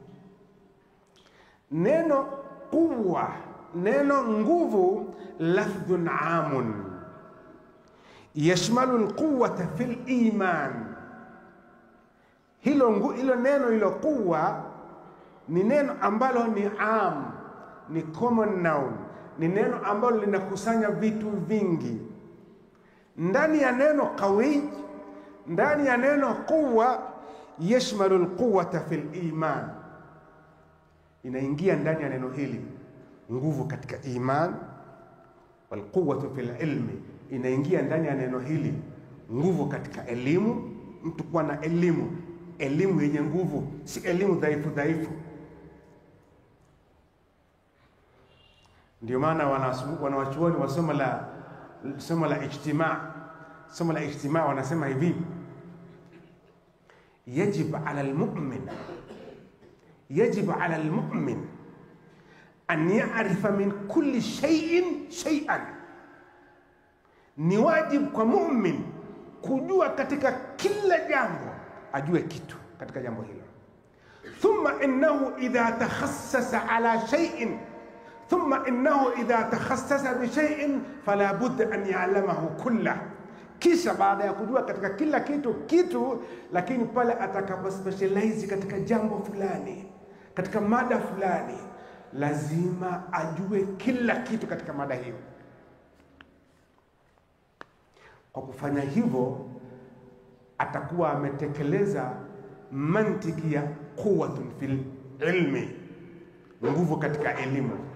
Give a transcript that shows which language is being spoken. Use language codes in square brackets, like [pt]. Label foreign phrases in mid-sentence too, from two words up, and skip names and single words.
[sw] Neno quwwa, neno nguvu, [ar] لفظ عام يشمل القوة في الإيمان. [sw] Hilo neno hilo quwwa ni neno ambalo ni am, ni [en] common noun, [sw] ni neno ambalo linakusanya vitu vingi. Ndani ya neno qawi, ndani ya neno quwwa, [ar] يشمل القوة في الإيمان, [sw] inaingia ndani ya neno hili nguvu katika iman, [ar] والقوة في العلم, [sw] inaingia ndani ya neno hili nguvu katika elimu. Mtu kuwa na elimu yenye nguvu, si elimu dhaifu. Ndio maana wanawachuoni wa somo la ijtimaa wanasema hivi: [ar] يجب على المؤمن أن يعرف من كل شيء شيئا. [sw] Ni wajibu kwa mu'min kujua katika kila jambo, ajue kitu katika jambo hilo. [ar] ثم إنه إذا تخصص على شيء ثم إنه إذا تخصص بشيء فلا بد أن يعلمه كله. [sw] Kisha baada ya kujua katika kila kitu, lakini pale atakapo specialize katika jambo fulani, katika mada fulani, lazima ajue kila kitu katika mada hiyo. Kwa kufanya hivyo atakuwa ametekeleza mantiki ya [ar] قوة في العلم, [sw] nguvu katika elimu.